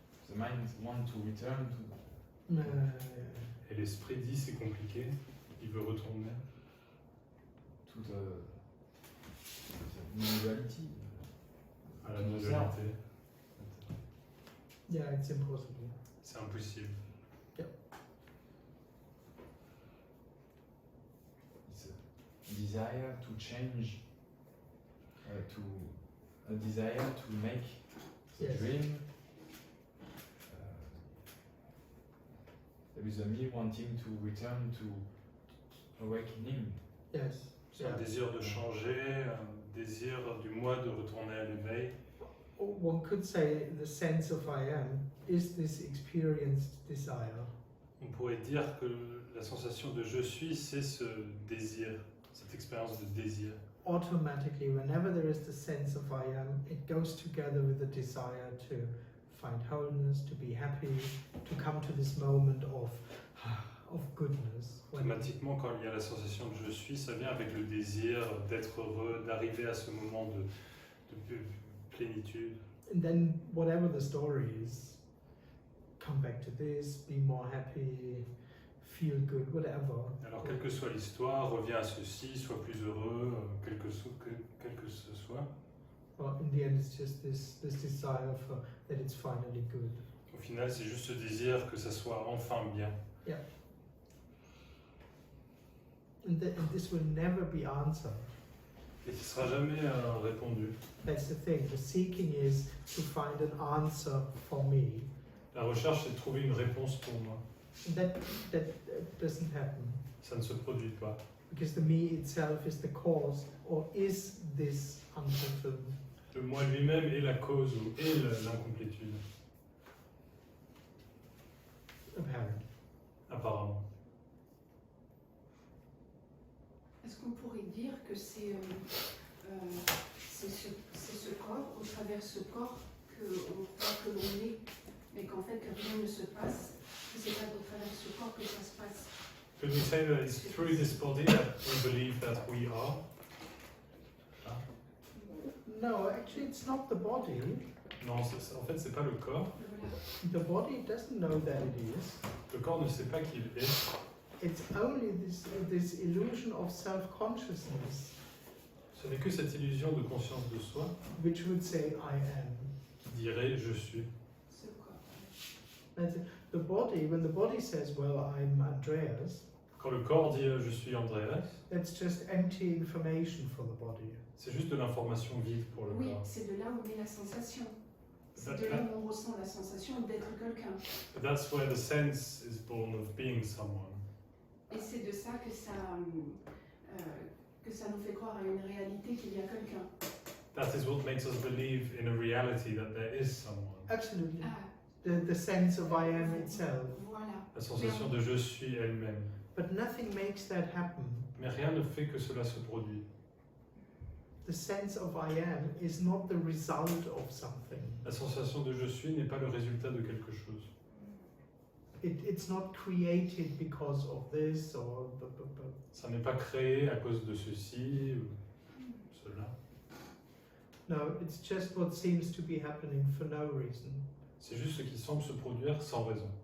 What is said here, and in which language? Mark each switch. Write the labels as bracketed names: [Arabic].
[English] The mind want to return to [French] Et l'esprit dit c'est compliqué, il veut retourner [English] the non-duality. [French] à la non-dualité. [English] Yeah, it's impossible. [French] C'est impossible. [English] It's a desire to change, a desire to make the Yes. dream. There is a me wanting to return to awakening. Yes. [French] C'est un désir de changer, un désir du moi de retourner à l'éveil. [English] One could say the sense of I am is this experienced desire. [French] On pourrait dire que la sensation de je suis, c'est ce désir, cette expérience de désir. [English] Automatically, whenever there is the sense of I am, it goes together with the desire to find wholeness, to be happy, to come to this moment of goodness. When [French] Automatiquement, quand il y a la sensation de je suis, ça vient avec le désir d'être heureux, d'arriver à ce moment de plénitude. [English] And then whatever the story is, come back to this, be more happy, feel good, whatever. [French] Alors, quelle que soit l'histoire, reviens à ceci, sois plus heureux, quel que ce soit. [English] Well, in the end, it's just this desire for that it's finally good. [French] Au final, c'est juste ce désir que ça soit enfin bien. [English] And this will never be answered. [French] Et qui sera jamais répondu. [English] That's the thing. The seeking is to find an answer for me. [French] La recherche, c'est de trouver une réponse pour moi. [English] And that doesn't happen. [French] Ça ne se produit pas. [English] Because the me itself is the cause, or is this unfulfillment. [French] Le moi lui-même est la cause ou est l'incomplétude, [English] Apparently. [French] apparemment. Est-ce qu'on pourrait dire que c'est ce corps, au travers ce corps, qu'on croit que l'on est, mais qu'en fait que rien ne se passe, que c'est pas au travers ce corps que ça se passe? [English] Could we say that it's through this body that we believe that we are? No, actually, it's not the body. [French] Non, en fait, c'est pas le corps. [English] The body doesn't know that it is. [French] Le corps ne sait pas qu'il est. [English] It's only this illusion of self-consciousness, [French] Ce n'est que cette illusion de conscience de soi [English] which would say I am. [French] qui dirait je suis. Ce corps. [English] That's it. The body, when the body says, well, I'm Andreas, [French] Quand le corps dit je suis Andreas, [English] that's just empty information for the body. [French] c'est juste de l'information vide pour le Oui, corps. c'est de là où est la sensation. C'est [English] That- [French] de là où on ressent la sensation d'être quelqu'un. [English] But that's where the sense is born of being someone. [French] Et c'est de ça que ça nous fait croire à une réalité qu'il y a quelqu'un. [English] That is what makes us believe in a reality that there is someone. Absolutely. Ah, The sense of I am itself. [French] voilà. La sensation de je suis elle-même. [English] But nothing makes that happen. [French] Mais rien ne fait que cela se produit. [English] The sense of I am is not the result of something. [French] La sensation de je suis n'est pas le résultat de quelque chose. [English] It's not created because of this or [French] Ça n'est pas créé à cause de ceci ou cela. [English] No, it's just what seems to be happening for no reason. [French] C'est juste ce qui semble se produire sans raison.